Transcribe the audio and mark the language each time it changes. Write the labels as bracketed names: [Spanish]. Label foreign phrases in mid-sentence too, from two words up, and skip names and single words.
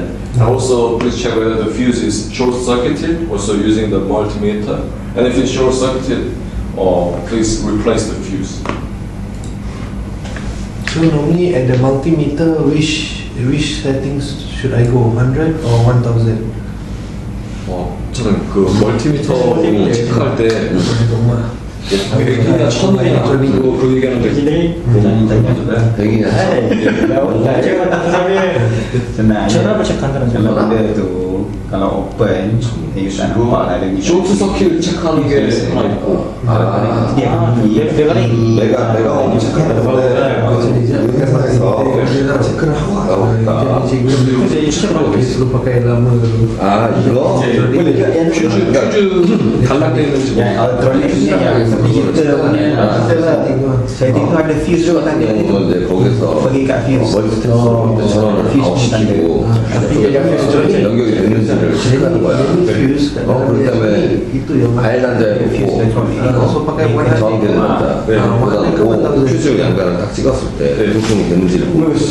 [English] And also please check whether the fuse is short circuited, also using the multimeter. And if it's short circuited, please replace the fuse. So normally at the multimeter, which settings should I go? 100 or 1000? [Korean] 저는 그 멀티미터 체크할 때 백이나 천이나 그 얘기하는데 [Malay] Ini [Korean] 백이냐 [Malay] Senang. cara apa cek antara Kalau benda tu, kalau open, you tak nampak lah dia punya. [English] short circuit [Korean] 체크하는 게 하나 있고 내가 엄청 회사에서 체크를 하고 왔다. 지금 계속 [Malay] pakai lama dulu. [Korean] 아 이거 퓨즈 단락되어 있는지 [Malay] Elektroniknya yang digital punya. Setting tu ada fuse juga kan dia. [Korean] 이제 거기서 [Malay] Pergi kat fuse. [Korean] 멀티탭으로 전원을 아웃시키고 연결이 되는지를 체크하는 거야. 그 다음에 아예 단자에 놓고 저항되는 단자 그다음 퓨즈 양변을 딱 찍었을 때 부품이 되는지를 보는 거야.